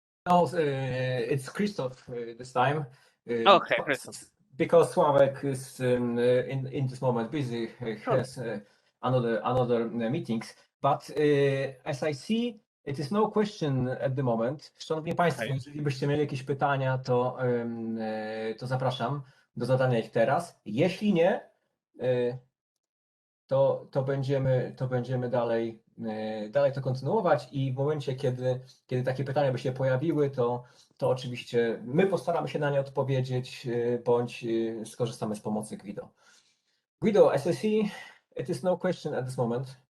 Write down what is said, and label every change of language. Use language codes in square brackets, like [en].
[en] No, it's Christoph this time. Okay, Christoph. Because Sławek is in this moment busy, Sure. has another meetings. But as I see, it is no question at the moment. [pl] Szanowni Państwo, [en] Okay. [pl] jeżeli byście mieli jakieś pytania, to zapraszam do zadania ich teraz. Jeśli nie, to będziemy dalej to kontynuować i w momencie, kiedy takie pytania by się pojawiły, to oczywiście my postaramy się na nie odpowiedzieć, bądź skorzystamy z pomocy Guido. [en] Guido, as I see, it is no question at this moment.